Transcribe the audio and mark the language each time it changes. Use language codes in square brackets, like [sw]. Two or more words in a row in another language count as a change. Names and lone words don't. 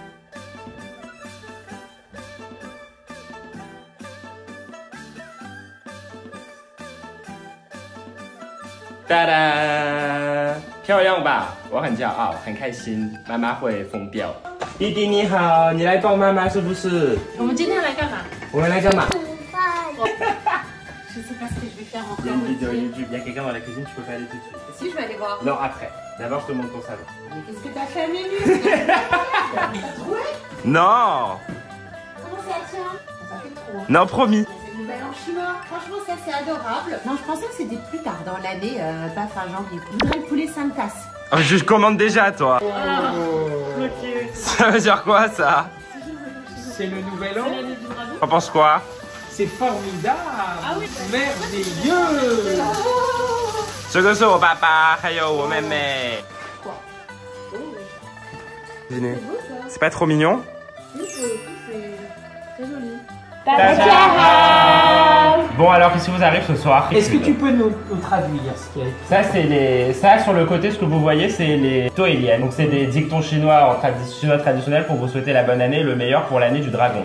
[zh] 哒哒，漂亮吧？我很骄傲，很开心，妈妈会疯掉。弟弟你好，你来帮妈妈是不是？我们今天来干嘛？我们来干嘛？ [fr] Je sais pas ce que je vais faire encore. Il y a une vidéo YouTube, il y a quelqu'un dans la cuisine, tu peux pas aller tout de suite. Si, je vais aller voir. Non, après. D'abord, je te montre ton salon. Mais qu'est-ce que t'as fait, Mélu? Non. Comment ça tient? Ça fait trop. Non, promis. C'est une nouvelle en chemin. Franchement, ça c'est adorable. Non, je pensais que c'était plus tard dans l'année, pas fin janvier. Je voudrais le poulet 5 tasses. Oh, je commande déjà, toi. Oh. Ça veut dire quoi, ça? C'est le nouvel an. T'en penses quoi? C'est formidable. Ah oui. Merveilleux. [zh] 这个是我爸爸，还有我妹妹。 [fr] Quoi? Venez. C'est pas trop mignon? Oui, c'est très joli. Bon, alors qu'est-ce qui vous arrive ce soir? Est-ce que tu peux nous traduire ce qu'il y a? Ça, c'est les. Ça, sur le côté, ce que vous voyez, c'est les toéliennes. Donc, c'est des dictons chinois chinois traditionnels pour vous souhaiter la bonne année, le meilleur pour l'année du dragon.